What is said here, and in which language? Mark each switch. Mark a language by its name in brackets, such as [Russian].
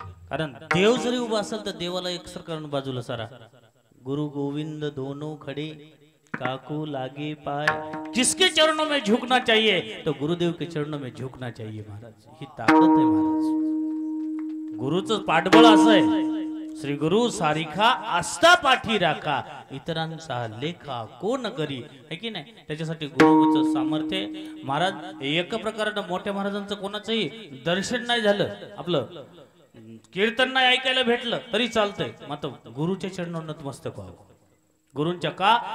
[Marathi] कारण देव जरी उभा असेल तर देवाला एकसर करून बाजूला सारा. [Hindi] गुरु गोविंद दोनों खड़े, काकू लागे पाय, जिसके चरणों में झुकना चाहिए तो गुरुदेव के चरणों में झुकना चाहिए महाराज. [Marathi] ही ताकद आहे महाराज. गुरुचं पाठबळ असं आहे, श्री गुरु सारिखा आस्था पाठी राखा, इतरांचा लेखा कोण करी, है की नाही. त्याच्यासाठी गुरुचं सामर्थ्य आहे. महाराज एका प्रकारानं मोठ्या महाराजांचं कोणाचंही दर्शन नाही झालं, आपलं कीर्तन नाही ऐकायला भेटलं तरी चालतंय, मात्र गुरुच्या चरणावर नतमस्तक व्हावं. गुरूंच्या का?